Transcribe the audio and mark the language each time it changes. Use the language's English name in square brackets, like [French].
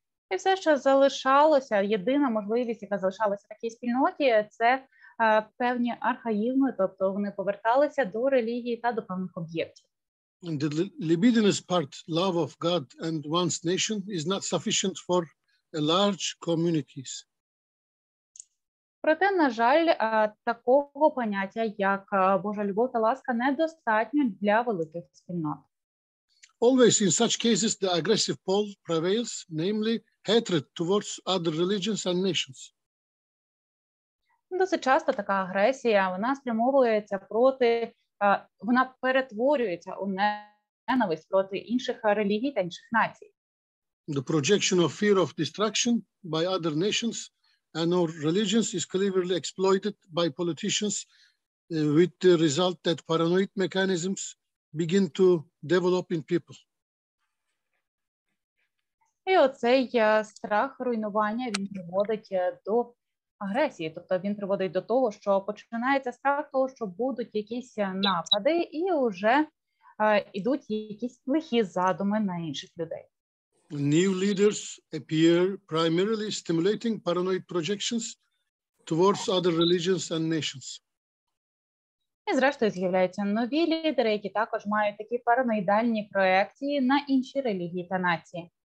[Ukrainian] І все, що залишалося, єдина можливість, яка залишалася в такій спільноті, це певні архаїзми, тобто вони поверталися до релігії та до певних об'єктів. [English] The libidinous part, love of God and one's nation, is not sufficient for a large communities. [Ukrainian] Проте, на жаль, такого поняття, як Божа любов та ласка, недостатньо для великих спільнот. [English] Always in such cases, the aggressive pole prevails, namely hatred towards other religions and nations. [Ukrainian] Досить часто така агресія, вона спрямовується проти, вона перетворюється у ненависть проти інших релігій та інших націй. [English] The projection of fear of destruction by other nations and or religions is cleverly exploited by politicians with the result that paranoid mechanisms begin to develop in people. [Ukrainian] І оцей страх руйнування, він приводить до агресії, тобто він приводить до того, що починається страх того, що будуть якісь напади і вже ідуть якісь лихі задуми на інших людей. [English] New leaders appear primarily stimulating paranoid projections towards other religions and nations. [Ukrainian] І зрештою з'являються нові лідери, які також мають такі параноїдальні проекції на інші релігії та нації.